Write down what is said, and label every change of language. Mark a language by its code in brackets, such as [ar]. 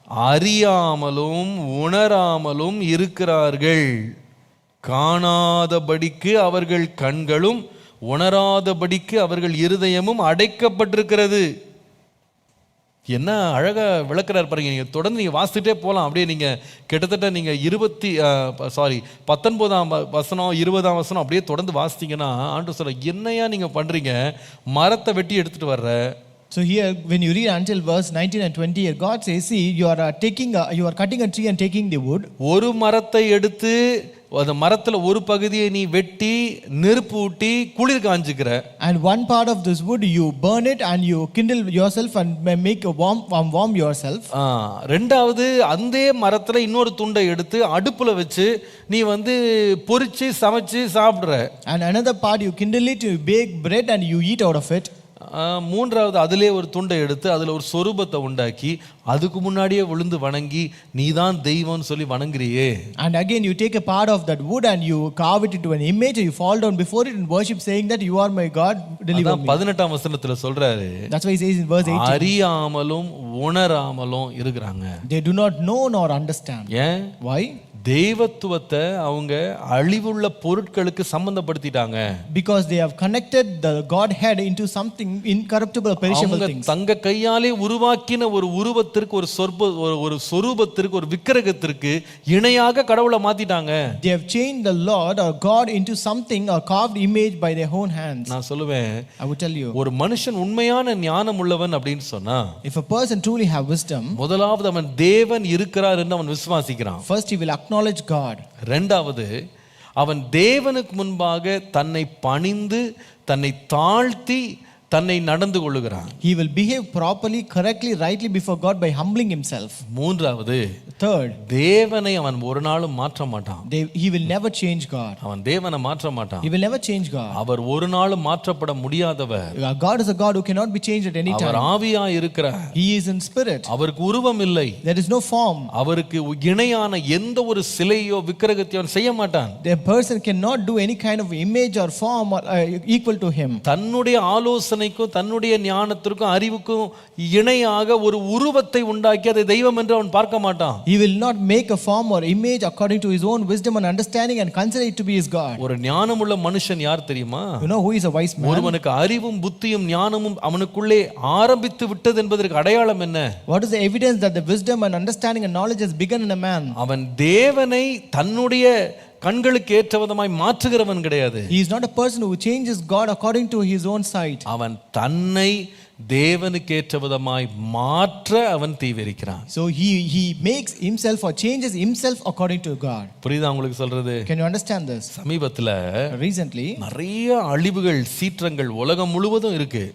[ta] அறியாமலும் உணராமலும் இருக்கிறார்கள், காணாதபடிக்கு அவர்கள் கண்களும் உணராதபடிக்கு அவர்கள் இருதயமும் அடைக்கப்பட்டிருக்கிறது. என்ன அழகா விளக்குறாரு பாருங்க. நீங்க தொடர்ந்து நீங்க வாசிச்சுட்டே போகலாம். அப்படியே நீங்க கிட்டத்தட்ட நீங்க 19ஆம் வசனம் 20ஆம் வசனம் அப்படியே தொடர்ந்து வாசித்தீங்கன்னா ஆண்டவர் சொல்ற, என்னையா நீங்க பண்றீங்க, மரத்தை வெட்டி எடுத்துட்டு வர்ற. [en] So here, when you read until verse 19 and 20, here God says, see, you are cutting a tree and taking the wood. [ta] ஒரு மரத்தை எடுத்து அந்த மரத்துல ஒரு பகுதியை நீ வெட்டி நெருப்பு ஊட்டி குளிர் காஞ்சிக்கிற. [en] And one part of this wood you burn it and you kindle yourself and make a warm yourself. [ta] ரெண்டாவது அந்த மரத்துல இன்னொரு துண்டை எடுத்து அடுப்புல வச்சு நீ பொரிச்சு சமைச்சு சாப்பிடுற. [en] And another part you kindle it, you bake bread and you eat out of it. [ta] மூன்றாவது அதிலே ஒரு துண்டை எடுத்து அதில் ஒரு சொரூபத்தை உண்டாக்கி அதுக்கு முன்னாடியே விழுந்து வணங்கி நீதான் தெய்வம்னு சொல்லி வணங்குறியே. [en] And again you take a part of that wood and you carve it into an image and you fall down before it and worship, saying that you are my God, deliver me. [ta] 18ஆம் வசனத்துல சொல்றாரு, [en] that's why he says in verse 18, [ta] அறியாமலும் உணராமலும் இருக்கிறாங்க. [en] They do not know nor understand. [ta] ஏன்? [en] Why? [ta] தெய்வத்துவத்தை அவங்க அழிவுள்ள பொருட்களுக்கு சம்பந்தப்படுத்திட்டாங்க. [en] Because they have connected the Godhead into something incorruptible, perishable things. [ta] தங்க கையாலே உருவாக்கின ஒரு உருவத்திற்கு, ஒரு சொரூபத்திற்கு, ஒரு விக்கிரகத்திற்கு இணையாக கடவுளை மாத்திட்டாங்க. [en] They have changed the Lord or God into something, a carved image by their own hands. [ta] நான் சொல்லுவேன், [en] I would tell you, [ta] ஒரு மனுஷன் உண்மையான ஞானம் உள்ளவன் அப்படின்னு சொன்னா, [en] if a person truly have wisdom, [ta] முதலாவது அவன் தேவன் இருக்கிறார் என்று அவன் விசுவாசிக்கிறான். [en] First he will acknowledge God. [ta] இரண்டாவது அவன் தேவனுக்கு முன்பாக தன்னை பணிந்து தன்னை தாழ்த்தி தன்னை நடந்து கொள்ளுகிறான். [en] He will behave properly, correctly, rightly before God by humbling himself. [ta] மூன்றாவது, [en] third, [ta] தேவனை அவன் ஒரு நாளும் மாற்ற மாட்டான். [en] He will never change God. [ta] அவன் தேவனை மாற்ற மாட்டான். [en] He will never change God. [ta] அவர் ஒரு நாளும் மாற்றப்பட முடியாதவர். [en] God is a God who cannot be changed at any time. [ta] அவர் ஆவியாய் இருக்கிறார். [en] He is in spirit. [ta] அவருக்கு உருவம் இல்லை. [en] There is no form. [ta] அவருக்கு இணையான எந்த ஒரு சிலையோ விக்கிரகத்தையோ அவன் செய்ய மாட்டான். [en] The person cannot do any kind of image or form or equal to him. [ta] தன்னுடைய ஆலோசனைக்கும் தன்னுடைய ஞானத்திற்கும் அறிவுக்கும் இணையாக ஒரு உருவத்தை உண்டாக்கி அதை தெய்வம் என்று அவன் பார்க்க மாட்டான். [en] He will not make a form or image according to his own wisdom and understanding and consider it to be his God. [ta] ஒரு ஞானமுள்ள மனுஷன் யார் தெரியுமா? [en] You know who is a wise man? [ta] ஒருவனுக்கு அறிவும் புத்தியும் ஞானமும் அவனுக்குள்ளே ஆரம்பித்து விட்டது என்பதற்கு அடையாளம் என்ன? [en] What is the evidence that the wisdom and understanding and knowledge has begun in a man? [ta] அவன் தேவனை தன்னுடைய கண்களுக்கு ஏற்ற விதமாய் மாற்றுகிறவன் கிடையாது. [en] He is not a person who changes God according to his own sight. [ta] அவன் தன்னை தேவனுக்கு ஏற்ற விதமாய் மாற்ற அவன் தீவிரிக்கிறான். [en] So he makes himself or changes himself according to God. [ta] புரியுதா உங்களுக்கு சொல்றது? [en] Can you understand this? [ta] சமீபத்துல [en] recently [ta] நிறைய அழிவுகள் சீற்றங்கள் உலகம் முழுவதும் இருக்கு.